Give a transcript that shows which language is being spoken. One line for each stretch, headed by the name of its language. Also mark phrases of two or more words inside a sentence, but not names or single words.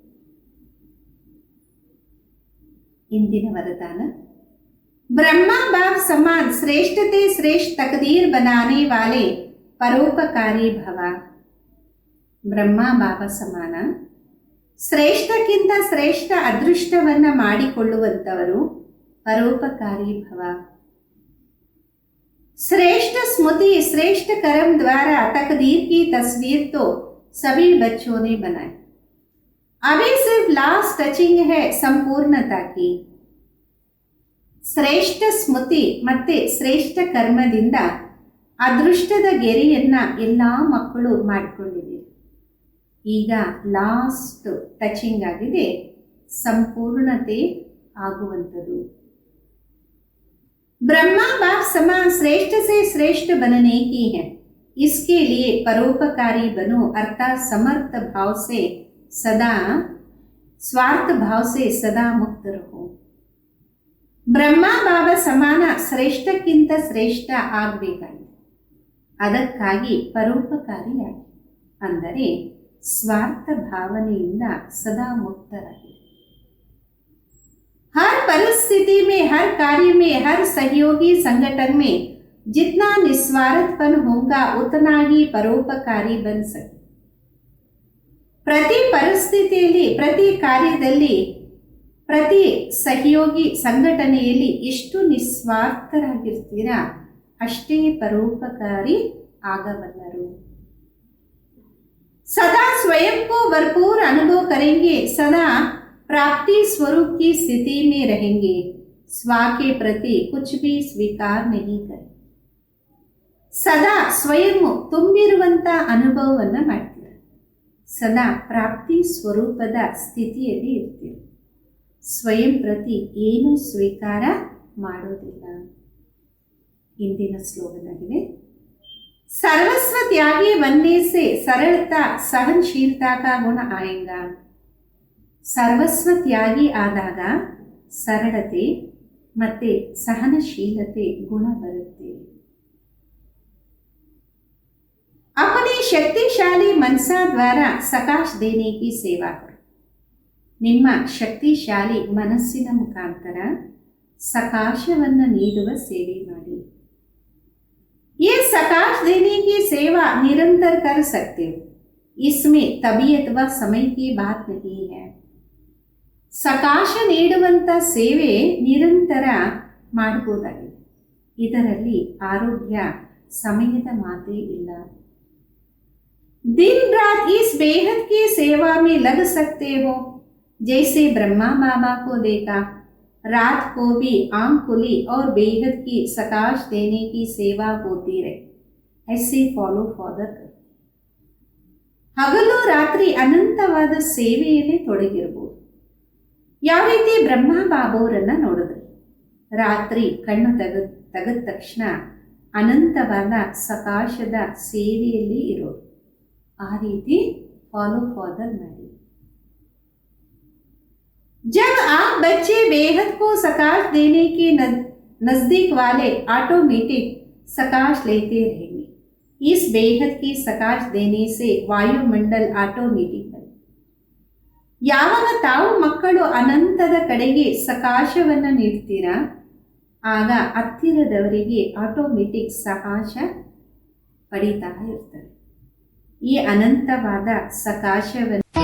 Kannada: ಇಂದಿನ ವರದಾನ,
Hindi: ब्रह्मा बाप समान श्रेष्ठते श्रेष्ठ तकदीर बनाने वाले परोपकारी भव.
Kannada: ಬ್ರಹ್ಮ ಬಾಬಾ ಸಮಾನ ಶ್ರೇಷ್ಠಕ್ಕಿಂತ ಶ್ರೇಷ್ಠ ಅದೃಷ್ಟವನ್ನ ಮಾಡಿಕೊಳ್ಳುವಂತವರು ಪರೋಪಕಾರಿ ಭವ.
Hindi: श्रेष्ठ स्मृति श्रेष्ठ कर्म द्वारा तकदीर की तस्वीर तो सभी बच्चों ने बनाई. अभी सिर्फ
English: last touching
Hindi: है संपूर्णता की.
Kannada: ಶ್ರೇಷ್ಠ ಸ್ಮೃತಿ ಮತ್ತೆ ಶ್ರೇಷ್ಠ ಕರ್ಮದಿಂದ ಅದೃಷ್ಟದ ಗೆರೆಯನ್ನ ಎಲ್ಲಾ ಮಕ್ಕಳು ಮಾಡಿಕೊಂಡಿದೆ. ಈಗ
English: last touching
Kannada: ಆಗಿದೆ, ಸಂಪೂರ್ಣತೆ ಆಗುವಂಥದ್ದು.
Hindi: ब्रह्मा बाप समान श्रेष्ठ से श्रेष्ठ बनने की है. इसके लिए परोपकारी बनो, अर्थात समर्थ भाव से सदा, स्वार्थ भाव से सदा मुक्त रहो.
Kannada: ಬ್ರಹ್ಮ ಬಾಬಾ ಸಮಾನ ಶ್ರೇಷ್ಠಕ್ಕಿಂತ ಶ್ರೇಷ್ಠ ಆಗಬೇಕಾಗಿದೆ. ಅದಕ್ಕಾಗಿ ಪರೋಪಕಾರಿಯಾಗಿ, ಅಂದರೆ ಸ್ವಾರ್ಥ ಭಾವನೆಯಿಂದ ಸದಾ ಮುಕ್ತರಾಗಿ.
Hindi: हर परिस्थिति में, हर कार्य में, हर सहयोगी संगठन में जितना निस्वार्थपन होगा उतना ही परोपकारी बन सके.
Kannada: ಪ್ರತಿ ಪರಿಸ್ಥಿತಿಯಲ್ಲಿ, ಪ್ರತಿ ಕಾರ್ಯದಲ್ಲಿ, ಪ್ರತಿ ಸಹಯೋಗಿ ಸಂಘಟನೆಯಲ್ಲಿ ಎಷ್ಟು ನಿಸ್ವಾರ್ಥರಾಗಿರ್ತೀರಾ ಅಷ್ಟೇ ಪರೋಪಕಾರಿ ಆಗಬಲ್ಲರು.
Hindi: सदा स्वयं को भरपूर अनुभव करेंगे, सदा प्राप्ति स्वरूप की स्थिति में रहेंगे, स्व के प्रति कुछ भी स्वीकार नहीं करें.
Kannada: ಸದಾ ಸ್ವಯಂ ತುಂಬಿರುವಂತ ಅನುಭವವನ್ನ ಮಾಡ್ತೀರ, ಸದಾ ಪ್ರಾಪ್ತಿ ಸ್ವರೂಪದ ಸ್ಥಿತಿಯಲ್ಲಿ ಇರ್ತೀರ, ಸ್ವಯಂ ಪ್ರತಿ ಏನು ಸ್ವೀಕಾರ ಮಾಡೋದಿಲ್ಲ. ಇಂದಿನ ಸ್ಲೋಗನ್ ಆಗಿದೆ,
Hindi: सर्वस्व त्यागी बनने से सरलता सहनशीलता का गुण आएगा.
Kannada: ಸರ್ವಸ್ವ ತ್ಯಾಗಿ ಆದಾಗ ಸರಳತೆ ಮತ್ತೆ ಸಹನಶೀಲತೆ ಗುಣ ಬರುತ್ತೆ.
Hindi: अपने शक्तिशाली मनसा द्वारा सकाश देने की सेवा करो.
Kannada: ನಿಮ್ಮ ಶಕ್ತಿಶಾಲಿ ಮನಸ್ಸಿನ ಮುಖಾಂತರ ಸಕಾಶವನ್ನು ನೀಡುವ ಸೇವೆ ಮಾಡಿ.
Hindi: ये सकाश देने की सेवा निरंतर कर सकते हो, इसमें तबीयत व समय की बात नहीं है.
Kannada: ಸಕಾಶ ನೀಡುವಂತ ಸೇವೆ ನಿರಂತರ ಮಾಡಬಹುದಾಗಿದೆ, ಇದರಲ್ಲಿ ಆರೋಗ್ಯ ಸಮಯದ ಮಾತೇ ಇಲ್ಲ.
Hindi: दिन रात इस बेहद की सेवा में लग सकते हो, जैसे ब्रह्मा बाबा को देखा, रात को भी आंख खुली और बेहद की सकाश देने की सेवा होती रहे, ऐसे
English: follow father
Hindi: करो.
Kannada: ಹಗಲು ರಾತ್ರಿ ಅನಂತವಾದ ಸೇವೆಯಲ್ಲಿ ತೊಡಗಿರಬಹುದು. ಯಾವ ರೀತಿ ಬ್ರಹ್ಮ ಬಾಬಾವರನ್ನ ನೋಡಿದ್ರಿ, ರಾತ್ರಿ ಕಣ್ಣು ತೆಗೆದ ತಕ್ಷಣ ಅನಂತವಾದ ಸಕಾಶದ ಸೇವೆಯಲ್ಲಿ ಇರೋದು, ಆ ರೀತಿ
English: follow father
Kannada: ಮಾಡಿ.
Hindi: जब आप बच्चे बेहद को सकाश देने के नजदीक वाले ऑटोमेटिक सकाश लेते रहेंगे. इस बेहद की सकाश देने से वायुमंडल ऑटोमेटिक बने.
Kannada: ಯಾವಾಗ ತಾವು ಮಕ್ಕಳು ಅನಂತದ ಕಡೆಗೆ ಸಕಾಶವನ್ನು ನೀಡ್ತೀರಾ, ಆಗ ಹತ್ತಿರದವರಿಗೆ ಆಟೋಮೆಟಿಕ್ ಸಕಾಶ ಪಡಿತಾ ಇರ್ತಾರೆ. ಈ ಅನಂತವಾದ ಸಕಾಶವನ್ನು